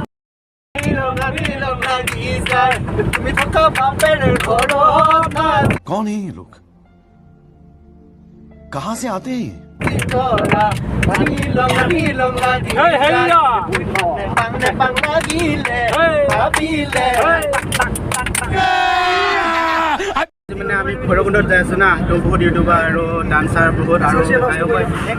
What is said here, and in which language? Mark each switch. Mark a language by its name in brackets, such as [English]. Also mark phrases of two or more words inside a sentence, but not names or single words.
[Hindi] कौन है ये लोग कहाँ से आते हैं [Assamese] মানে আমি ভৈৰৱকুণ্ডত যাই আছোঁ না তো বহুত ইউটিউবাৰ আৰু ডান্সাৰ বহুত আৰু গায়ক